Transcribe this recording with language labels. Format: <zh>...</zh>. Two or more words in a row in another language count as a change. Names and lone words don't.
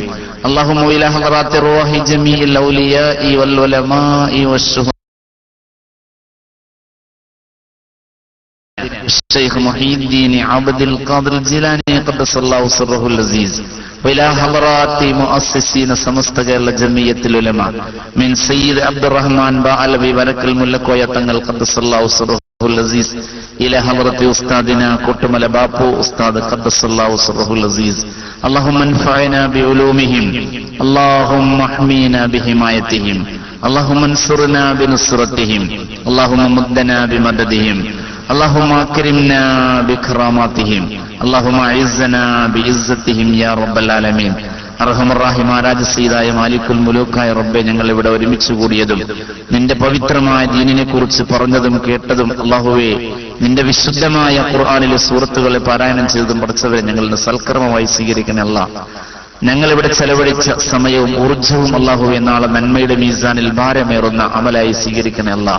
<ar>اللهم وإلى حضرات أرواح جميع الأولياء والعلماء والشهداء الشيخ محي الدين عبد القادر الجيلاني قدس الله سره العزيز. وإلى حضرات مؤسسين സമസ്ത കേരള ജമിയത്തുൽ ഉലമ من سيد عبد الرحمن ബാഅലവി വരക്കൽ മുല്ലക്കോയ തങ്ങൾ قدس الله سره العزيز. إلى حضرة أستاذنا كتمل بابو أستاذ قدس الله سره العزيز. اللهم انفعنا بعلومهم اللهم احمينا بحمايتهم اللهم انصرنا بنصرتهم اللهم مدنا بمددهم اللهم اكرمنا بكراماتهم اللهم اعزنا بعزتهم يا رب العالمين.</ar> <ml>അർഹമർറാഹിമായ രാജസീതായ മാലിക്കുൽ മുലൂക്കായ റബ്ബേ, ഞങ്ങൾ ഇവിടെ ഒരുമിച്ച് കൂടിയതും നിന്റെ പവിത്രമായ ദീനിനെ കുറിച്ച് പറഞ്ഞതും കേട്ടതും അല്ലാഹുവേ, നിന്റെ വിശുദ്ധമായ ഖുർആനിലെ സൂറത്തുകളെ പാരായണം ചെയ്തതും പഠിച്ചവരെ ഞങ്ങളുടെ സൽക്കർമ്മമായി സ്വീകരിക്കണേ അല്ലാഹ്. ഞങ്ങൾ ഇവിടെ ചെലവഴിച്ച സമയവും ഊർജ്ജവും അല്ലാഹുവേ നാളെ നന്മയുടെ മീസാനിൽ ഭാരമേറുന്ന അമലായി സ്വീകരിക്കണേ അല്ലാഹ്.</ml>